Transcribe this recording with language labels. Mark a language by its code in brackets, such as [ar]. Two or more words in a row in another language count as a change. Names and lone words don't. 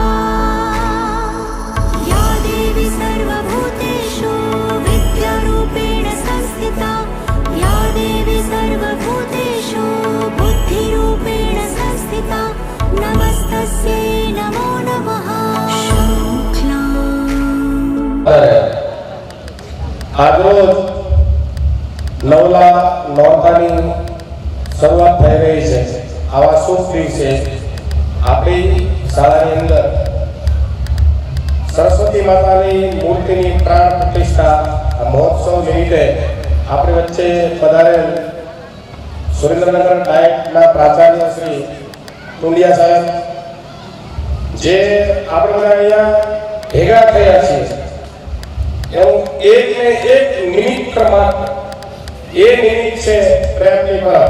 [sa] या देवी सर्वभूतेषु विद्यारूपेण संस्थिता या देवी सर्वभूतेषु बुद्धिरूपेण संस्थिता नमस्तस्यै नमो नमः। शुक्लां [gu] આજરોજ નવલા નોરતાની શરૂઆત થઈ રહી છે। આવા શુભ દિવસે આપણી શાળાની અંદર સરસ્વતી માતાની મૂર્તિની પ્રાણ પ્રતિષ્ઠા મહોત્સવ નિમિત્તે આપણી વચ્ચે પધારેલ સુરેન્દ્રનગર ડાયટના પ્રાચાર્ય શ્રી ટુંડિયા સાહેબ, જે આપણે બધા અહીંયા ભેગા થયા છીએ એવું એક ને એક નિમિત્ત માત્ર એ નિમિત્ત છે પ્રેમની પરબ।